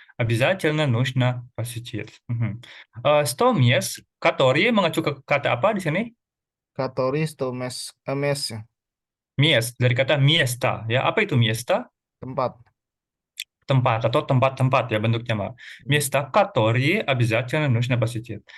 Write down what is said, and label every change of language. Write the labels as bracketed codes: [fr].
[ru] Обязательно нужно посетить. Мгм. 100 мест, которые [id] mengacu ke kata apa di sini? [ru] Которые 100 мест [id] Мест, dari kata miesta. Ya, apa itu miesta? tempat. tempat atau tempat-tempat ya bentuknya mah. [ru] Места, которые обязательно нужно посетить.